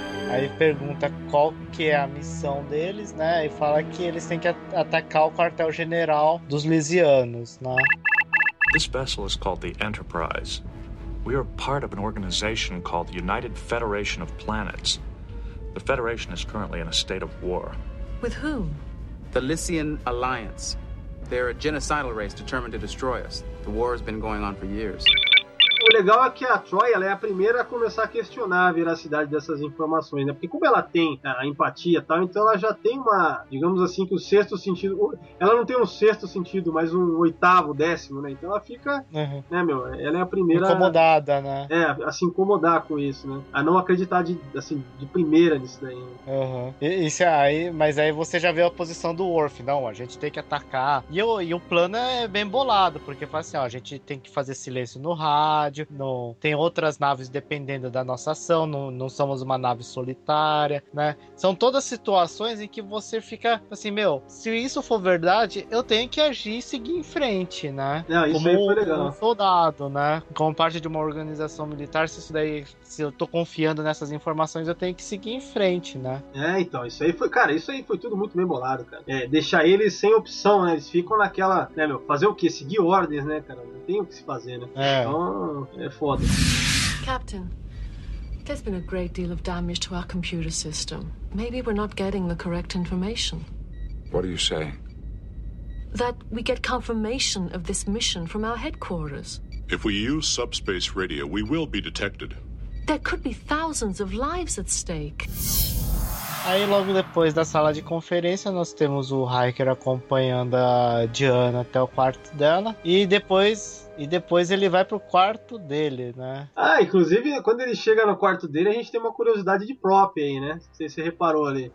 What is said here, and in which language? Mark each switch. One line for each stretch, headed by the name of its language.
Portuguese: Aí pergunta qual que é a missão deles, né? E fala que eles têm que atacar o quartel-general dos Lycianos, né?
English: This vessel is called the Enterprise. We are part of an organization called the United Federation of Planets. The Federation is currently in a state of war. With whom? The Lycian Alliance. They're a genocidal race determined to destroy us. The war has been going on for years.
Portuguese: O legal é que a Troy, ela é a primeira a começar a questionar a veracidade dessas informações, né? Porque como ela tem a empatia e tal, então ela já tem uma, digamos assim, que o sexto sentido... Ela não tem um sexto sentido, mas um oitavo, décimo, né? Então ela fica, né, meu? Ela é a primeira... Incomodada, né? É, a se incomodar com isso, né? A não acreditar de primeira nisso daí. Uhum. Isso aí, mas aí você já vê a posição do Worf. Não, a gente tem que atacar. E o plano é bem bolado, porque fala assim, ó, a gente tem que fazer silêncio no rádio. Não, tem outras naves dependendo da nossa ação, não somos uma nave solitária, né? São todas situações em que você fica assim, meu, se isso for verdade, eu tenho que agir e seguir em frente, né? Não, como isso aí foi legal. Um soldado, né? Como parte de uma organização militar, se isso daí, se eu tô confiando nessas informações, eu tenho que seguir em frente, né? É, então, isso aí foi, cara, isso aí foi tudo muito bem bolado, cara. É, deixar eles sem opção, né? Eles ficam naquela, né, meu, fazer o quê? Seguir ordens, né, cara? Não tem o que se fazer, né? É. Então, é foda.
English: Captain, there's been a great deal of damage to our computer system. Maybe we're not getting the correct information. What are you saying? That we get confirmation of this mission from our headquarters. If we use subspace radio, we will be detected. There could be thousands of lives at stake.
Portuguese: Aí logo depois da sala de conferência nós temos o Riker acompanhando a Diana até o quarto dela e depois ele vai pro quarto dele, né? Ah, inclusive quando ele chega no quarto dele a gente tem uma curiosidade de prop aí, né? Não sei se você reparou ali.